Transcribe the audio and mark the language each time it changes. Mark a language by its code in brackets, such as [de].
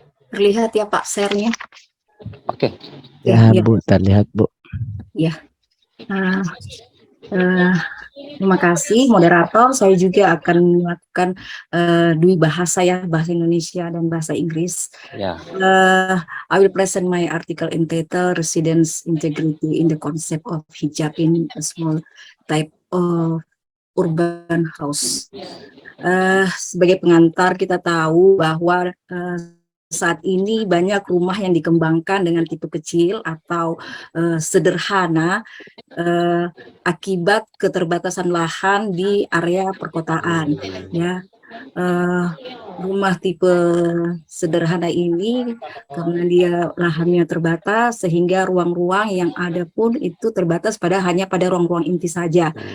[id] Terlihat ya Pak share-nya? Oke. Ya, Bu, terlihat Bu. Ya. Terima kasih moderator. Saya juga akan melakukan dua bahasa ya, bahasa Indonesia dan bahasa Inggris. Yeah. [en] I will present my article entitled Residence Integrity in the Concept of Hijab in a Small Type of Urban House. [id] Sebagai pengantar kita tahu bahwa saat ini banyak rumah yang dikembangkan dengan tipe kecil atau sederhana akibat keterbatasan lahan di area perkotaan. Ya, rumah tipe sederhana ini karena dia lahannya terbatas sehingga ruang-ruang yang ada pun itu terbatas hanya pada ruang-ruang inti saja.